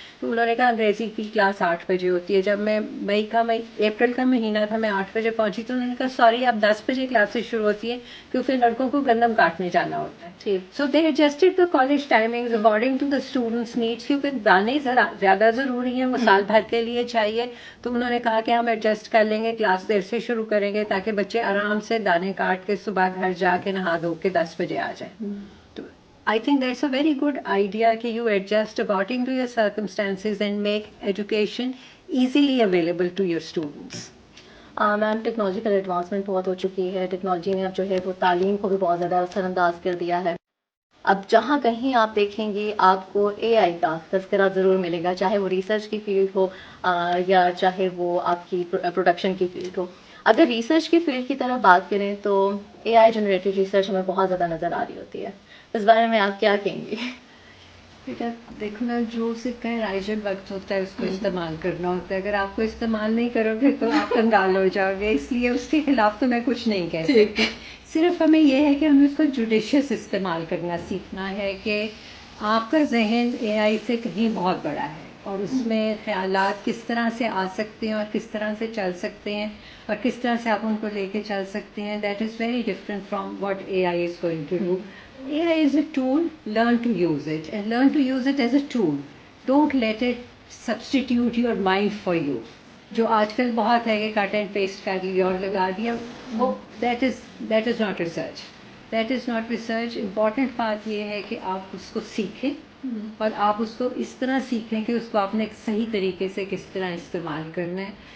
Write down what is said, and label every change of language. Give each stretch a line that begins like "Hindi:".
Urdu: تو انہوں نے کہا انگریزی کی کلاس 8 بجے ہوتی ہے. جب میں اپریل کا مہینہ تھا، میں 8 بجے پہنچی تو انہوں نے کہا سوری اب 10 بجے کلاسز شروع ہوتی ہے کیونکہ پھر لڑکوں کو گندم کاٹنے جانا ہوتا ہے.
English: so they adjusted the college timings according to the students needs,
Urdu: کیونکہ دانے زیادہ ضروری ہیں، وہ سال بھر کے لیے چاہیے. تو انہوں نے کہا کہ ہم ایڈجسٹ کر لیں گے، کلاس دیر سے شروع کریں گے تاکہ بچے آرام سے دانے کاٹ کے صبح گھر جا کے نہا دھو کے 10 بجے آ جائیں.
English: تو I think that's a very good idea کہ you adjust according to your circumstances and make education easily available to your students.
Urdu: Ma'am technological advancement بہت ہو چکی ہے، ٹیکنالوجی نے اب جو ہے وہ تعلیم کو بھی بہت زیادہ اثر انداز کر دیا ہے. اب جہاں کہیں آپ دیکھیں گے آپ کو اے آئی کا تذکرہ ضرور ملے گا، چاہے وہ ریسرچ کی فیلڈ ہو یا چاہے وہ آپ کی پروڈکشن کی فیلڈ ہو. اگر ریسرچ کی فیلڈ کی طرف بات کریں تو اے آئی جنریٹڈ ریسرچ ہمیں بہت زیادہ نظر آ رہی ہوتی ہے. اس بارے میں آپ کیا کہیں گی؟ بیٹا دیکھو نا، جو سکہ رائجل وقت ہوتا ہے اس کو استعمال کرنا ہوتا ہے. اگر آپ کو استعمال نہیں کرو گے تو آپ کنگال ہو جاؤ گے. اس لیے اس کے خلاف تو میں کچھ نہیں کہہ سکتی. صرف ہمیں یہ ہے کہ ہمیں اس کو جوڈیشیس استعمال کرنا سیکھنا ہے کہ آپ کا ذہن اے آئی سے کہیں بہت بڑا ہے، اور اس میں خیالات کس طرح سے آ سکتے ہیں اور کس طرح سے چل سکتے ہیں اور کس طرح سے آپ ان کو لے کے چل سکتے ہیں.
English: That is very different from what A I is going to do. AI is a tool, learn to use it, and learn to use it as a tool. Don't let it substitute your mind for you.
Urdu: جو آج کل بہت ہے کہ کٹ and paste کر لیا اور لگا دیا، وہ
English: that is not research. That is not research.
Urdu: Important بات یہ ہے کہ آپ اس کو سیکھیں، اور آپ اس کو اس طرح سیکھیں کہ اس کو آپ نے ایک صحیح طریقے سے کس طرح استعمال کرنا ہے.